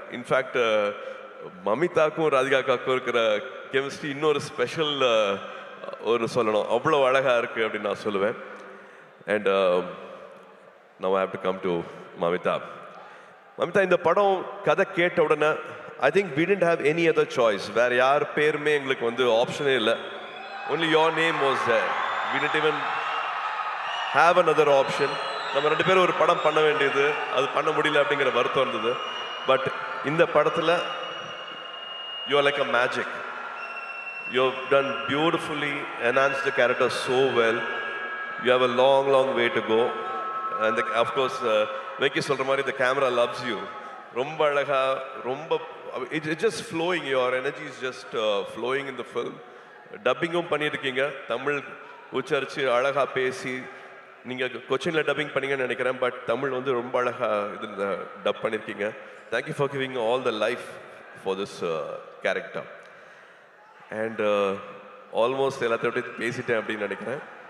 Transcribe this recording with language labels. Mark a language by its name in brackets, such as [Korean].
[Tamil] In fact மமிதாக்கும் Radhika அக்காவுக்கும் இருக்கிற chemistry இன்னொரு ஸ்பெஷல் ஒரு சொல்லணும், அவ்வளோ அழகாக இருக்குது அப்படின்னு நான் சொல்லுவேன். [English] And now I have to come to Mamitha. Mamitha, [Tamil] இந்த படம் கதை கேட்ட உடனே [English] I think we didn't have any other choice. [Tamil] வேறு யார் பேருமே எங்களுக்கு வந்து ஆப்ஷனே இல்லை. [English] only your name was there. we didn't even have another option. [Tamil] நம்ம 2 பேரும் ஒரு படம் பண்ண வேண்டியது, அது பண்ண முடியல அப்படிங்கிற வருத்தம் இருந்தது. [English] but [Tamil] இந்த படத்தில் [English] you are like a magic. You have done beautifully, enhanced the character so well. You have a long way to go. And of course [Tamil] Venky சொல்கிற மாதிரி [English] the camera loves you. [Tamil] ரொம்ப அழகா, ரொம்ப [English] it's just flowing. Your energy is just flowing in the film. [Tamil] டப்பிங்கும் பண்ணியிருக்கீங்க, தமிழ் உச்சரித்து அழகாக பேசி. நீங்கள் கொச்சினில் டப்பிங் பண்ணீங்கன்னு நினைக்கிறேன், பட் தமிழ் வந்து ரொம்ப அழகாக இதில் டப் பண்ணியிருக்கீங்க. [English] Thank you for giving all the life for this character. [Tamil] And almost எல்லாத்தையும் பற்றி பேசிட்டேன் அப்படின்னு நினைக்கிறேன்.